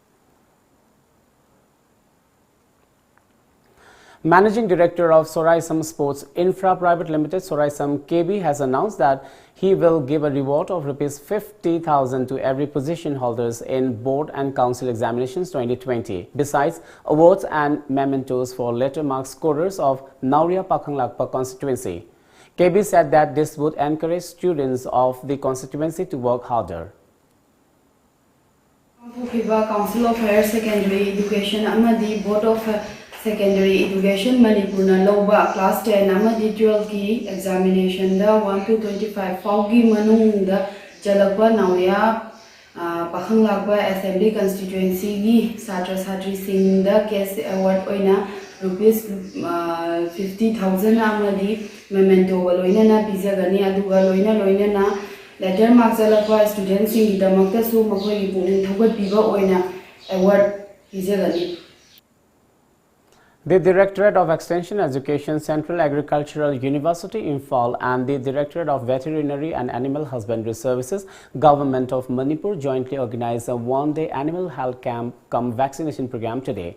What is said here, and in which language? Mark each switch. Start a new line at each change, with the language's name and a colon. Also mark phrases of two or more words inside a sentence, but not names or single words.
English: Managing Director of SURAJ Sports Infra Private Limited, SURAJ KB, has announced that he will give a reward of Rs 50,000 to every position holders in board and council examinations 2020, besides awards and mementos for letter mark scorers of Nauria Pakhanglakpa constituency. KB said that this would encourage students of the constituency to work harder.
Manipuri: Council of Higher Secondary Education amadi Board of Secondary Education Manipur na loba class 10 amadi 12 ki examination da 1 to 25 faugi manung da jalakwa nauya pakhanglakba assembly constituency gi satra satri sing da
English: case award
Manipuri: oina rupees 50,000 amadi memento loina na pizagani aduga loina na
English: letter mark
Manipuri: jalakwa students sing damakta su makoi punin thogot biba oina award pizagani.
English: The Directorate of Extension Education, Central Agricultural University Imphal and the Directorate of Veterinary and Animal Husbandry Services, Government of Manipur jointly organized a one-day animal health camp cum vaccination program today.